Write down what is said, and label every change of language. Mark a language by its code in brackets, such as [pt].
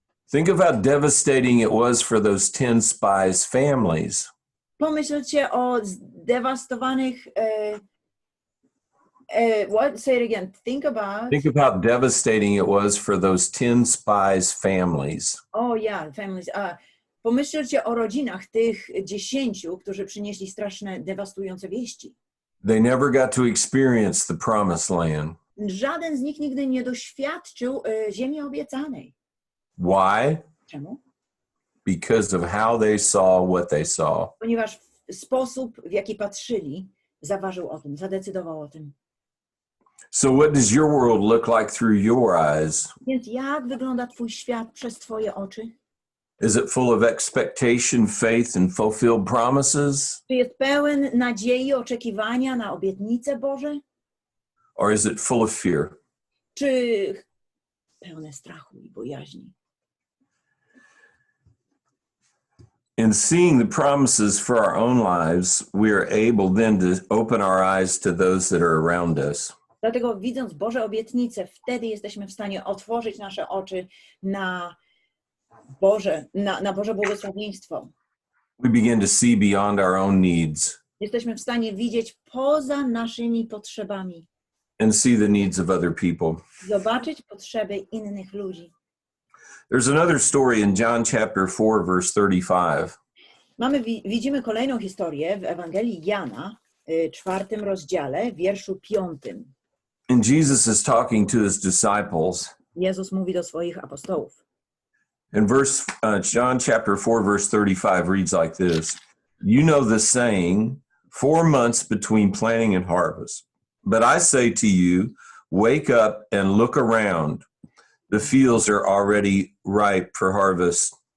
[en] Think of how devastating it was for those 10 spies' families. [pl] Pomyślcie o zdewastowanych. [en] What? Say it again. Think Think of how devastating it was for those 10 spies' families. Oh yeah, families. [pl] Pomyślcie o rodzinach tych 10, którzy przynieśli straszne, dewastujące wieści. [en] They never got to experience the promised land. [pl] Żaden z nich nigdy nie doświadczył ziemi obiecanej. [en] Why? [pl] Czemu? [en] Because of how they saw what they saw. [pl] Ponieważ sposób, w jaki patrzyli, zaważył o tym, zadecydował o tym. [en] So what does your world look like through your eyes? [pl] Więc jak wygląda twój świat przez twoje oczy? [en] Is it full of expectation, faith, and fulfilled promises? [pl] Czy jest pełen nadziei, oczekiwania na obietnice Boże? [en] Or is it full of fear? [pl] Czy pełne strachu i bojaźni? [en] In seeing the promises for our own lives, we are able then to open our eyes to those that are around us. [pl] Dlatego widząc Boże obietnice, wtedy jesteśmy w stanie otworzyć nasze oczy na Boże błogosławieństwo. [en] We begin to see beyond our own needs [pl] Jesteśmy w stanie widzieć poza naszymi potrzebami. [en] and see the needs of other people. [pl] Zobaczyć potrzeby innych ludzi. [en] There's another story in John chapter 4, verse 35. [pl] Widzimy kolejną historię w Ewangelii Jana, 4 rozdziale, wierszu 5. [en] And Jesus is talking to his disciples. [pl] Jezus mówi do swoich apostołów. [en] And John chapter 4, verse 35 reads like this. You know the saying, 4 months between planting and harvest. But I say to you, wake up and look around. The fields are already ripe for harvest.